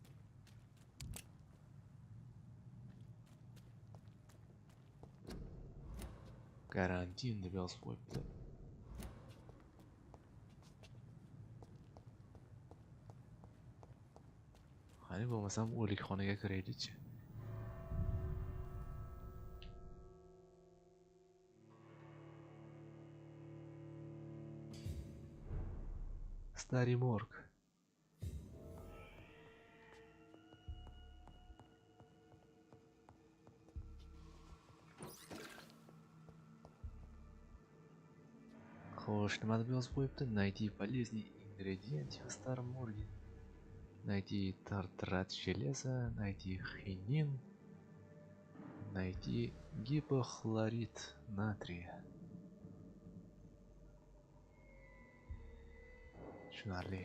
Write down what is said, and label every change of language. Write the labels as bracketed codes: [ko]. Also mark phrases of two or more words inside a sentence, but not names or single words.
[uz] Karantin deb yozib qo'yibdi. Qani bo'lmasam o'likxonaga kiraylik-chi. [ru] Старый морг. [uz] Xo'sh, nima deb yozib qo'yibdi? [ru] Найти полезный ингредиент в старом морге. Найти тартрат железа, найти хинин, найти гипохлорид натрия. [uz] Tushunarli.